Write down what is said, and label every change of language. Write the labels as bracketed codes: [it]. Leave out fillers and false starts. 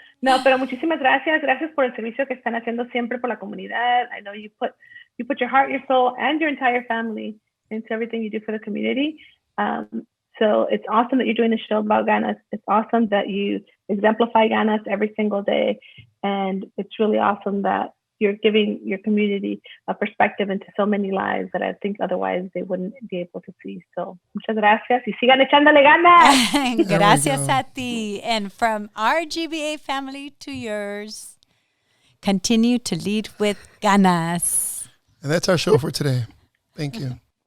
[es] No, pero muchísimas gracias. Gracias por el servicio que están haciendo siempre por la comunidad. [en] I know you put your heart, your soul, and your entire family into everything you do for the community. So it's awesome that you're doing a show about ganas. It's awesome that you exemplify ganas every single day. And it's really awesome that you're giving your community a perspective into so many lives that I think otherwise they wouldn't be able to see. [es] So muchas gracias y sigan echándole ganas. Gracias a ti. [en] And from our GBA family to yours, continue to lead with ganas. And that's our show for today. Thank you.